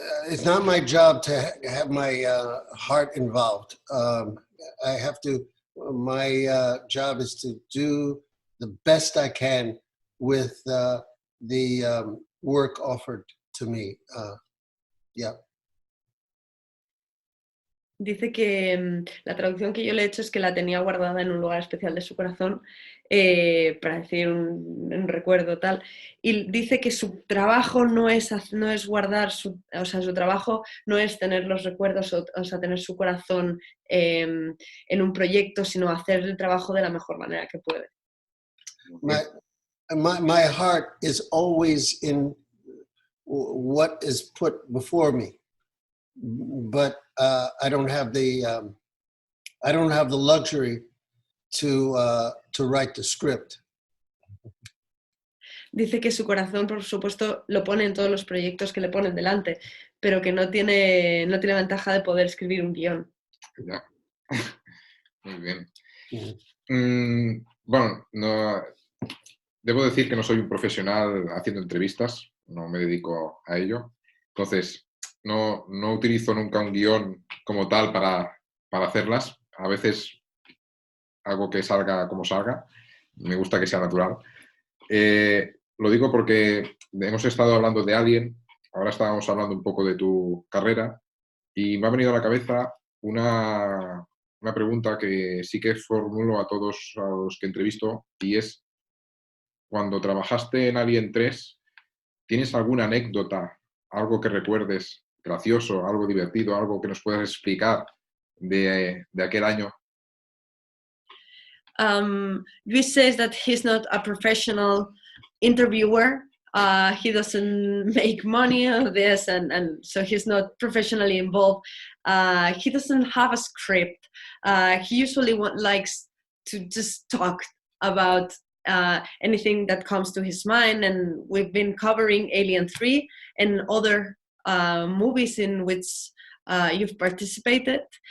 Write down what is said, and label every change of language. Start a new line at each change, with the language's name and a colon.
English: It's not my job to have my heart involved. I have to. My job is to do the best I can with the work offered to me. Yeah.
Spanish: Dice que la traducción que yo le he hecho es que la tenía guardada en un lugar especial de su corazón, para decir un recuerdo tal, y dice que su trabajo no es guardar, su trabajo no es tener los recuerdos, o sea, tener su corazón en un proyecto, sino hacer el trabajo de la mejor manera que puede.
English: My heart is always in what is put before me. But I don't have the luxury to write the script.
Spanish: dice que su corazón, por supuesto, lo pone en todos los proyectos que le ponen delante, pero que no tiene ventaja de poder escribir un guión. Ya. Muy bien. Mm. Bueno, no, debo decir que no soy un profesional haciendo entrevistas, no me dedico a ello. Entonces, no utilizo nunca un guión como tal para hacerlas. A veces hago que salga como salga. Me gusta que sea natural. Lo digo porque hemos estado hablando de Alien, ahora estábamos hablando un poco de tu carrera y me ha venido a la cabeza una pregunta que sí que formulo a todos a los que entrevisto, y es, cuando trabajaste en Alien³, ¿tienes alguna anécdota, algo que recuerdes gracioso, algo divertido, algo que nos puedas explicar de aquel año?
English: Luis says that he's not a professional interviewer. He doesn't make money of this, and so he's not professionally involved. He doesn't have a script. He usually likes to just talk about anything that comes to his mind, and we've been covering Alien³ and other movies in which you've participated.